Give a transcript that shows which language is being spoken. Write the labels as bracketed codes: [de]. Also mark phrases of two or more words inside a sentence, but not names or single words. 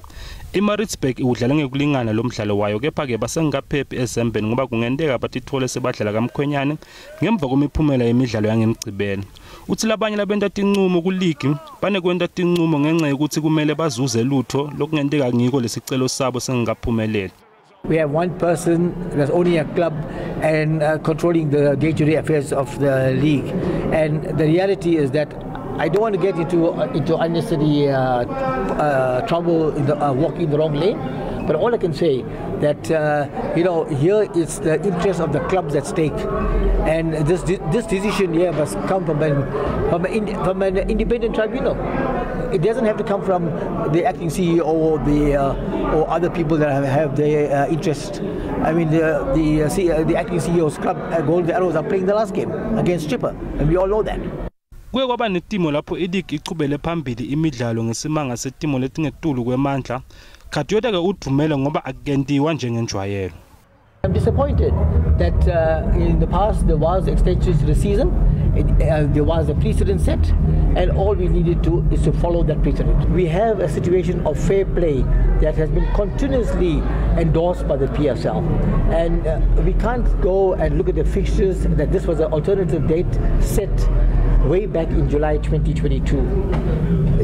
[ss] iMaritzburg udlala ngekulingana lomdlalo wayo kepha-ke basengaphephi ezembeni ngoba kungenteka bathi ithole sebadlala kamkhwenyane ngemva kwemiphumela yemidlalo yangemgcibelo. Uthi labanye labenta tincumo kuligi banekwenta tincumo ngenxa yokuthi kumele bazuze lutho lokungenteka ngiko lesicelo sabo sengakaphumeleli. [en] We have one person that's owning a club and controlling the day-to-day affairs of the league. And the reality is that I don't want to get into unnecessary trouble in the walking the wrong lane. But all I can say that here it's the interest of the clubs at stake, and this decision here must come from an independent tribunal. it doesn't have to come from the acting CEO or or other people that have their interest. I mean, the acting CEO's club, Golden Arrows, are playing the last game against Chipper, and we all know that. [ss] Kuye kwaba netimo lapho ileague ichubele phambili imidlalo ngesimanga setimo letingetulu kwemandla. Khathiyota ke udumela ngoba akugentiwa njengenjwayelo. [en] I'm disappointed that in the past there was extensions to the season, there was a precedent set, and all we needed to is to follow that precedent. We have a situation of fair play that has been continuously endorsed by the PSL, and we can't go and look at the fixtures that this was an alternative date set way back in July 2022.